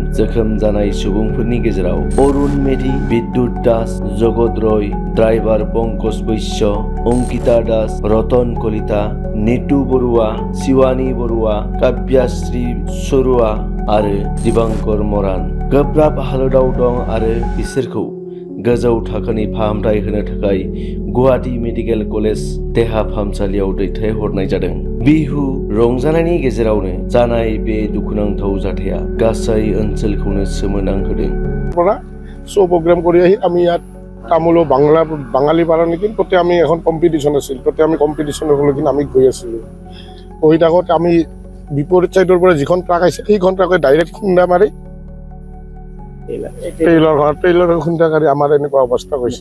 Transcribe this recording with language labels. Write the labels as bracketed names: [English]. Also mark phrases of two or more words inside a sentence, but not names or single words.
[Bodo] जोखोम जानाय सुबुंफोरनि गेजेराव अरुण मेधि, बिद्युत दास, जगत रय, ड्राइभार पंकज बैश्य, अंकिता दास, रतन कलिता, नितु बरुवा, शिवानी बरुवा, काव्याश्री सरुवा आरो दिबांकर मरान गोब्राब हालोदाव दं आरो बिसोरखौ गोजौ थाखोनि फाहामथाय होनो थाखाय गुवाहाटी मेडिकेल कलेज देहा फाहामसालियाव दैथायहरनाय जादों। बिहु रंजानायनि गेजेरावनो जानाय बे दुखुनांथाव जाथाया गासै ओनसोलखौनो सोमोनांहोदों। [English] show program [Assamese] কৰি আহি আমি ইয়াত তামুলৰ বাঙালী পাৰা নেকি তাতে আমি এখন কম্পিটিশ্যন আছিল। তাতে আমি কম্পিটিশ্যনৰ হ'লে আমি গৈ আছিলোঁ। গৈ থাকোঁতে আমি বিপৰীত চাইডৰ পৰা যিখন ট্ৰাক আহিছে সেইখন ট্ৰাকে ডাইৰেক্ট খুন্দা মাৰি ট্ৰেইলৰ খুন্দা কাৰি আমাৰ এনেকুৱা অৱস্থা হৈছে।